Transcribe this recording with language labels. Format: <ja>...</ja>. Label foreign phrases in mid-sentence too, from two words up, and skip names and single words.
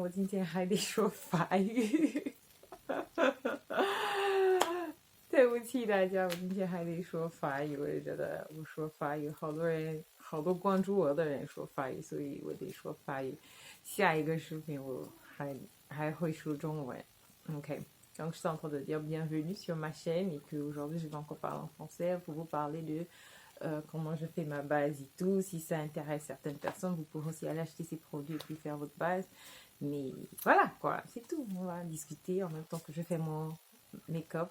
<zh>我今天还得说法语，对不起大家，我今天还得说法语，我也觉得我说法语，好多关注我的人说法语，所以我得说法语。下一个视频我还会说中文</zh> <fr>，OK。Donc, je suis en train de dire bienvenue sur ma chaîne et qu'aujourd'hui, je vais encore parler en français pour vous parler de comment je fais ma base et tout. Si ça intéresse certaines personnes, vous pourrez aussi aller acheter ces produits et puis faire votre base. Mais voilà, quoi, c'est tout. On va discuter en même temps que je fais mon make-up.</fr>